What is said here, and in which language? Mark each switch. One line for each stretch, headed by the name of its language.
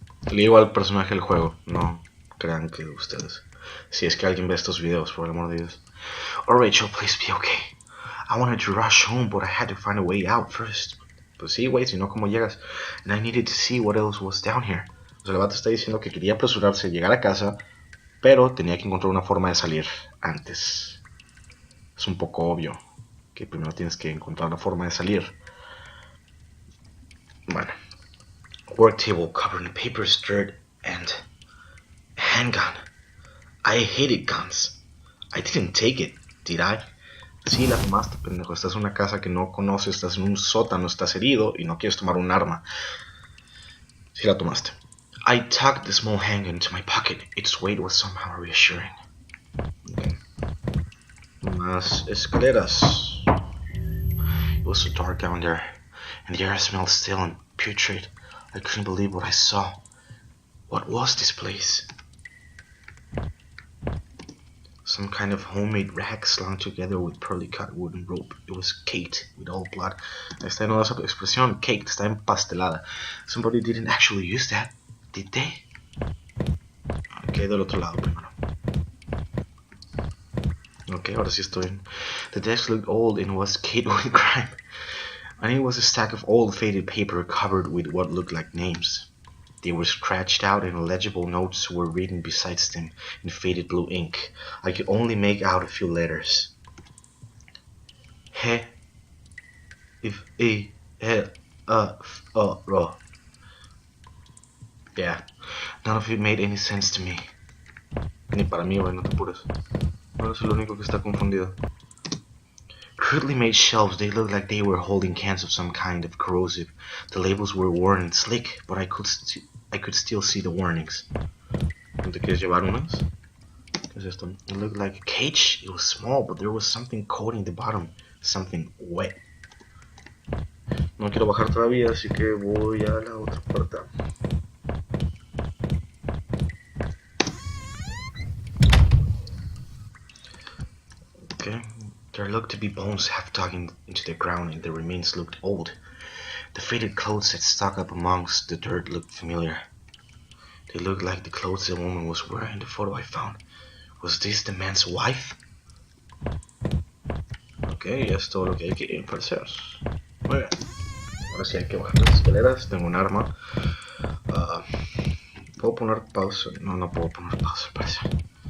Spanish: Le digo al personaje del juego, no crean que ustedes. Si es que alguien ve estos videos, por el amor de Dios.
English: Oh, Rachel, please be okay. I wanted to rush home, but I had to find a way out first.
Spanish: Pues sí, güey, si no, ¿cómo llegas?
English: And I needed to see what else was down here.
Spanish: O sea, el vato está diciendo que quería apresurarse a llegar a casa, pero tenía que encontrar una forma de salir antes. Es un poco obvio que primero tienes que encontrar la forma de salir. Bueno.
English: Work table covered in papers, dirt, and a handgun. I hated guns. I didn't take it, did I?
Spanish: Sí, la tomaste, pendejo. Estás en una casa que no conoces, estás en un sótano, estás herido y no quieres tomar un arma. Sí, la tomaste.
English: I tucked the small handgun into my pocket. Its weight was somehow reassuring. Okay.
Spanish: Más escaleras.
English: It was so dark down there, and the air smelled stale and putrid. I couldn't believe what I saw. What was this place? Some kind of homemade rag slung together with poorly cut wooden rope. It was caked with old blood.
Spanish: Esta no es la expresión, caked, está empastelada.
English: Somebody didn't actually use that, did they?
Spanish: Ok, del otro lado primero. Ok, ahora sí estoy.
English: The desk looked old and was caked with grime. And it was a stack of old faded paper covered with what looked like names. They were scratched out and illegible notes were written beside them in faded blue ink. I could only make out a few letters. He, if, e, ro. Yeah, none of it made any sense to me.
Spanish: Ni para mí, güey, no te apures. No soy el único que está confundido.
English: Crudely made shelves, they looked like they were holding cans of some kind of corrosive. The labels were worn and slick, but I could still see the warnings.
Spanish: ¿No te quieres llevar unas? ¿Qué es esto?
English: It looked like a cage. It was small, but there was something coating the bottom. Something wet.
Spanish: No quiero bajar todavía, así que voy a la otra puerta.
English: Okay. There looked to be bones half dug into the ground, and the remains looked old. The faded clothes that stuck up amongst the dirt looked familiar. They looked like the clothes the woman was wearing in the photo I found. Was this the man's wife?
Spanish: Ok, ya es todo lo que hay que parecer. Muy bien. Ahora sí hay que bajar las escaleras. Tengo un arma. ¿Puedo poner pausa? No, no puedo poner pausa, al parecer.